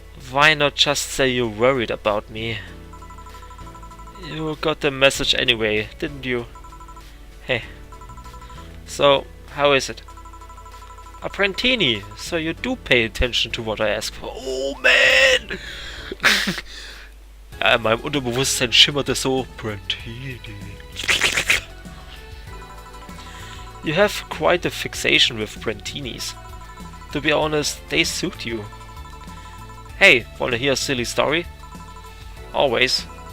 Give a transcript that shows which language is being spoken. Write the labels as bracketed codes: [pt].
[en] Why not just say you're worried about me? You got the message anyway, didn't you? Hey. So, how is it? A Brentini, so you do pay attention to what I ask for. Oh man! [de] Ja, in meinem Unterbewusstsein schimmert es so. [en] Brentini. You have quite a fixation with Brentinis. To be honest, they suit you. Hey, wanna hear a silly story? Always.